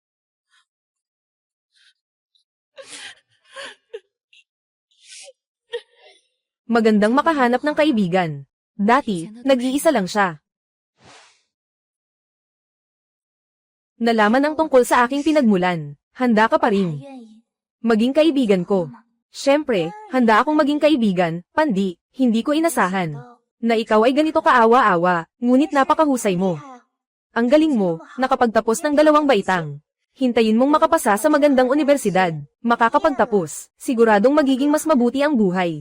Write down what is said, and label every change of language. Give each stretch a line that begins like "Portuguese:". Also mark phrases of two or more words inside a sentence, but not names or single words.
Filipino: Magandang makahanap ng kaibigan. Dati, nag-iisa lang siya. Nalaman ang tungkol sa aking pinagmulan. Handa ka pa
Chinese: 还
Filipino: rin.
Chinese: 愿意
Filipino: Maging kaibigan ko. Siyempre, handa akong maging kaibigan, Pandi, hindi ko inasahan. Na ikaw ay ganito kaawa-awa, ngunit napakahusay mo.
Chinese: 厉害啊！
Filipino: Ang galing mo, nakapagtapos ng 2 baitang. Hintayin mong makapasa sa magandang unibersidad. Makakapagtapos, siguradong magiging mas mabuti ang buhay.